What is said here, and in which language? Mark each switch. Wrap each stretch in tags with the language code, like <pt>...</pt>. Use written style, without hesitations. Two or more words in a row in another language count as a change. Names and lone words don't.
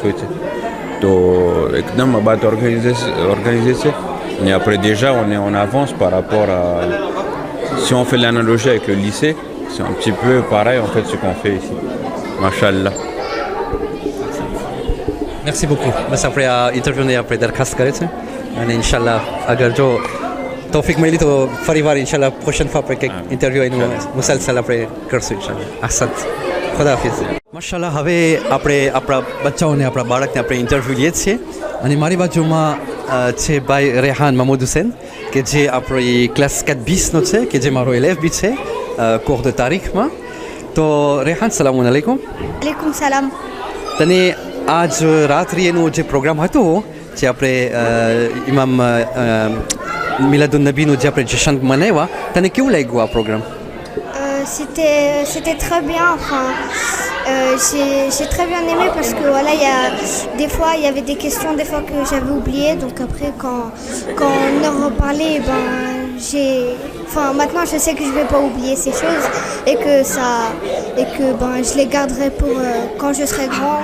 <fr>Donc, on va organiser ça. Et après, déjà, on avance par rapport à... Si on fait l'analogie avec le lycée, c'est un petit peu pareil en fait ce qu'on fait ici. Mashallah. Merci beaucoup.</fr> <gu>बस આપણે આ ઇન્ટરવ્યુને આપણે દરખાસ્ત કરે છે અને ઇન્શાલ્લાહ અગર જો તૌફીક મળી તો ફરીવાર ઇન્શાલ્લાહ</gu> <fr>prochaine fois</fr> <gu>આપણે કંઈક ઇન્ટરવ્યુ એનું મુસલસલ આપણે કરશું ઇન્શાલ્લાહ. અહસન. ખુદા હાફિઝ. માશાલ્લાહ હવે આપણે આપણા બચ્ચાઓને આપણા બાળકને આપણે ઇન્ટરવ્યુ લઈએ છીએ અને મારી બાજુમાં છે ભાઈ રેહાન મહમૂદ હુસેન કે જે આપણી ક્લાસ 4 20નો છે કે જે મારો એલેફ બી છે</gu> <fr>cours de</fr> <gu>તારીખમાં. તો રેહાન</gu> <ar>سلام عليكم. عليكم السلام.</ar> <gu>તને આજ રાત્રિએનું જે પ્રોગ્રામ હતો જે આપણે ઇમામ મિલાદુન નબીનું જે આપણે જશ્ન મનાવ્યા, તને કેવું લાગ્યું આ પ્રોગ્રામ?</gu> <fr>C'était très bien, enfin, j'ai très bien aimé parce que voilà, des fois il y avait des questions des fois que j'avais oubliées, donc après quand on en reparlait, maintenant je sais que je vais pas oublier ces choses et que je les garderai pour quand je serai grand.</fr>